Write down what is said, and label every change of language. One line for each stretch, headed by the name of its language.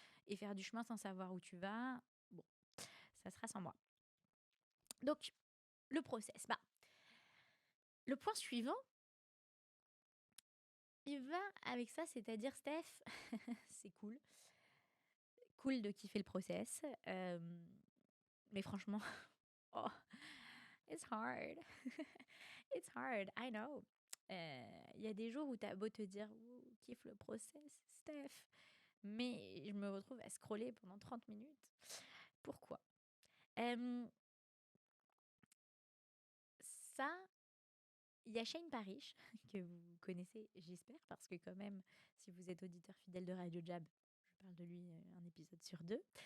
French: Et faire du chemin sans savoir où tu vas, bon, ça sera sans moi. Donc, le process. Bah, le point suivant, il va avec ça, c'est-à-dire, Steph, c'est cool. Cool de kiffer le process. Mais franchement, oh, it's hard.
English: It's hard, I know.
French: Il y a des jours où t'as beau te dire, oh, kiffe le process, Steph. Mais je me retrouve à scroller pendant 30 minutes. Pourquoi Ça, il y a Shane Parrish, que vous connaissez, j'espère, parce que quand même, si vous êtes auditeur fidèle de Radio Jab, je parle de lui un épisode sur deux.